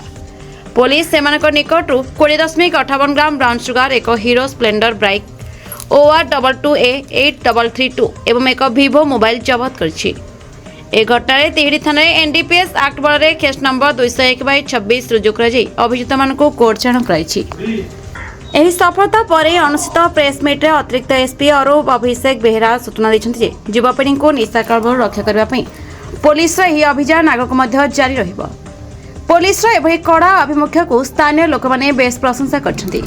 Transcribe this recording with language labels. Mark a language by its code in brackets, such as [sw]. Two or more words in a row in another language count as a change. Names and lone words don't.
[or] ପୁଲିସ ସେ ନିକଟ 20.58 ଗ୍ରାମ [en] brown sugar, [or] ଏକ ହିରୋ ସ୍ପ୍ଲେଣ୍ଡର ବାଇକ OR22A 8332 ଏବଂ ଏକ ଭିଭୋ ମୋବାଇଲ ଜବତ କରଛି। ଏ ଘଟଣା ତିହିଡ଼ି ଥାନା [en] NDPS Act [or] ବଲ [en] case number [or] 201/26 ରୁଜୁ କର ଅଭିଯୁକ୍ତ ମାନଙ୍କ କୋର୍ଟ ଚାଲାଣ କରାଇଛି। ଏହି ସଫଳତା ପରେ ଅନୁଷ୍ଠିତ [en] press meet [or] ଅତିରିକ୍ତ ଏସ୍ପି ଅରୁପ ଅଭିଷେକ ବେହେରା ସୂଚନା ଦେଇଛନ୍ତି ଯେ ଯୁବପିଢ଼ିଙ୍କୁ ନିଶା କାରବାରରୁ ରକ୍ଷା କରିବା ପାଇଁ ପୋଲିସର ଏହି ଅଭିଯାନ ଆଗକୁ ମଧ୍ୟ ଜାରି ରହିବ। ପୋଲିସର ଏଭଳି କଡ଼ା ଆଭିମୁଖ୍ୟକୁ ସ୍ଥାନୀୟ ଲୋକମାନେ ବେଶ ପ୍ରଶଂସା କରିଛନ୍ତି।